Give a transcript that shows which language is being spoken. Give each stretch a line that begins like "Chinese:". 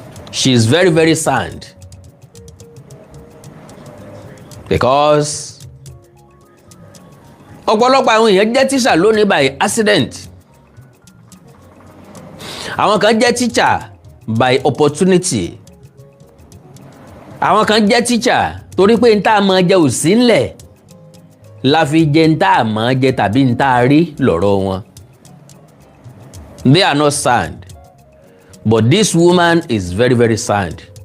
English: She is very, very sound.
Yoruba: Because ọ̀pọ̀lọpọ̀ àwọn èèyàn jẹ́ teacher lónìí
English: by accident.
Yoruba: Àwọn kan jẹ́ teacher
English: by opportunity.
Yoruba: Àwọn kan jẹ́ teacher torí pé n tá a mọ̀ jẹ́ ò sí ńlẹ̀ la fi jẹ́ n tá a mọ̀ jẹ́ tàbí n tá a rí lọ́rọ̀ wọn.
English: They are not sound. But this woman is very, very sound.